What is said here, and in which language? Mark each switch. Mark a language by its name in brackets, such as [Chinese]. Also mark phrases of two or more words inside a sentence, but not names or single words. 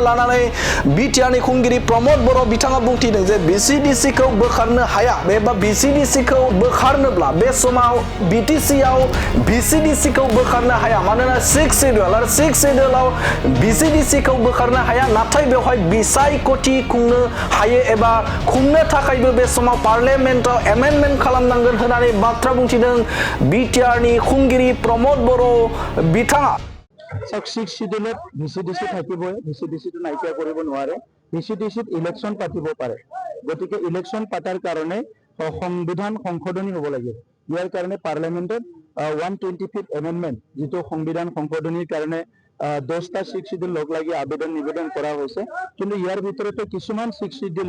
[Bodo] लानानै बिटिआरनि खुंगिरि प्रमद बर' बिथाङा बुंथिदों जे VCDC खौ बोखारनो हाया एबा VCDC खौ बोखारनोब्ला बे समाव BTC-आव VCDC खौ बोखारनो हाया मानोना 6 शेड्यूल आरो 6 शेड्यूलआव VCDC खौ बोखारनो हाया नाथाय बेवहाय बिसायख'थि खुंनो हायो एबा खुंनो थाखायबो बे समाव पार्लियामेन्टआव एमेन्डमेन्ट खालामनांगोन होननानै बाथ्रा बुंथिदों बिटिआरनि खुंगिरि प्रमद बर' बिथाङा [Assamese] 6 শিডিউলত VCDC থাকিবই VCDC-টো নাইকিয়া কৰিব নোৱাৰে VCDC-ত ইলেকশ্যন পাতিব পাৰে গতিকে ইলেকশ্যন পাতাৰ কাৰণে সংবিধান সংশোধনী হ'ব লাগিব ইয়াৰ কাৰণে পাৰ্লিয়ামেণ্টত 125th এমেণ্ডমেণ্ট যিটো সংবিধান সংশোধনীৰ কাৰণে 10টা 6 শিডিউল লগ লাগি আবেদন নিবেদন কৰা হৈছে কিন্তু ইয়াৰ ভিতৰতে কিছুমান 6 শিডিউলে